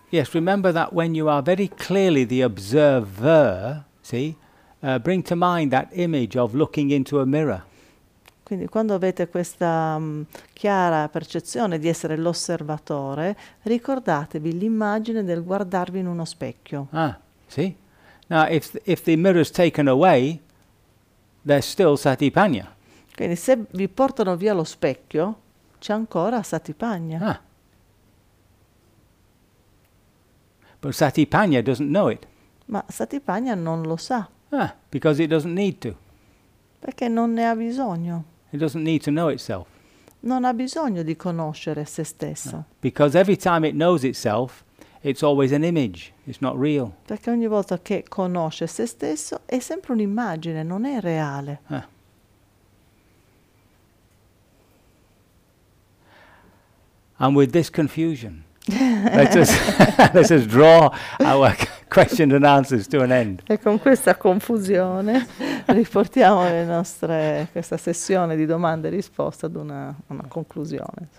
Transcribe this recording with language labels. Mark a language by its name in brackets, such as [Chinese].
[English] Yes, remember that when you are very clearly the observer, see, bring to mind that image of looking into a mirror. [Italian] Quindi quando avete questa chiara percezione di essere l'osservatore, ricordatevi l'immagine del guardarvi in uno specchio. Ah, sì. [English] Now, if the mirror is taken away, there's still Satipanya. [Italian] Quindi se vi portano via lo specchio, c'è ancora Satipanya. Ah. [English] But Satipanya doesn't know it. [Italian] Ma Satipanya non lo sa. [English] Ah, because it doesn't need to. [Italian] Perché non ne ha bisogno. [English] It doesn't need to know itself. [Italian] Non ha bisogno di conoscere se stesso. No. [English] Because every time it knows itself, it's always an image. It's not real. [Italian] Perché ogni volta che conosce se stesso è sempre un'immagine, non è reale. Ah. [English] And with this confusion, let's just draw our questions and answers to an end. [Italian] E con questa confusione riportiamo le nostre questa sessione di domande e risposte ad una conclusione.